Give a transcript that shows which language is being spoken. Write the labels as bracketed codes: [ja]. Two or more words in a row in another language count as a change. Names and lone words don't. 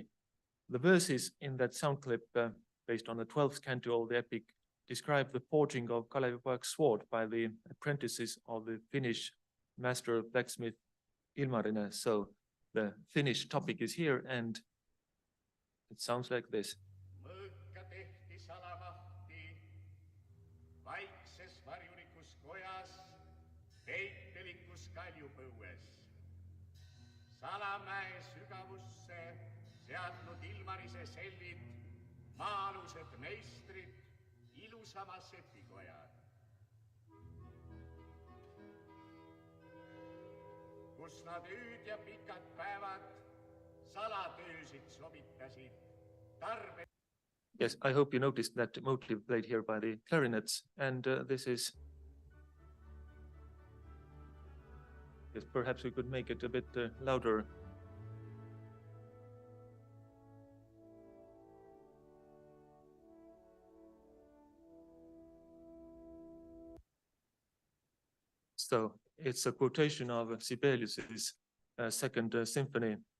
[en] The verses in that sound clip, based on the 12th canto of the epic, describe the forging of Kalevipoeg's sword by the apprentices of the Finnish master blacksmith Ilmarinen. So the Finnish topic is here, and it sounds like this. [et] Mõõka tehti salamahti, vaikses varjunikus kojas, peitelikus kaljupõues. Salamäe sügavusse seadnud Ilmarise sellid, maa-alused meistrid, ilusama sepikojad. Kus nad ööd ja pikad päevad salatöösid sobitasid, tarbe. [en] Yes, I hope you noticed that motive played here by the clarinets, and this is. Yes, perhaps we could make it a bit louder. So it's a quotation of Sibelius's Second Symphony.